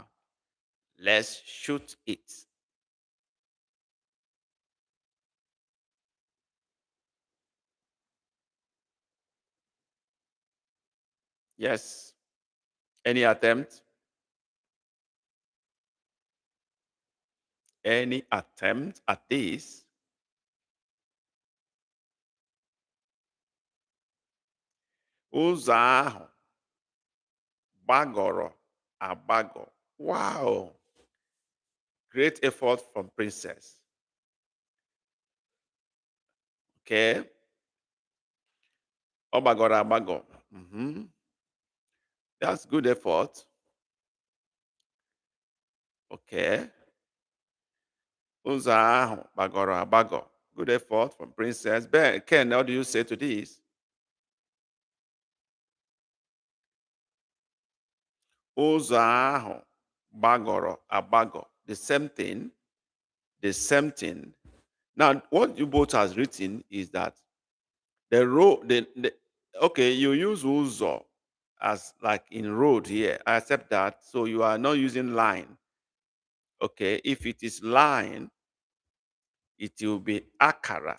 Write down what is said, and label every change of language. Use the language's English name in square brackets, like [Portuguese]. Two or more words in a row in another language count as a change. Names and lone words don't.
[English] Let's shoot it. Yes. Any attempt? Any attempt at this? [Igbo] Ụzọ ahụ gbagọrọ agbagọ. [English] Wow. Great effort from Princess. [Igbo] Okay. Ọ gbagọrọ agbagọ. Mhm. [English] That's good effort. Okay. [Igbo] Ụzọ ahụ gbagọrọ agbagọ. [English] Good effort from Princess. Ben, Ken, how do you say to this? [Igbo] Ụzọ ahụ gbagọrọ agbagọ. [English] The same thing. The same thing. Now, what you both has written is that the road, okay, you use uzo as like in road here. I accept that. So you are not using line. Okay, if it is line, it will be akara.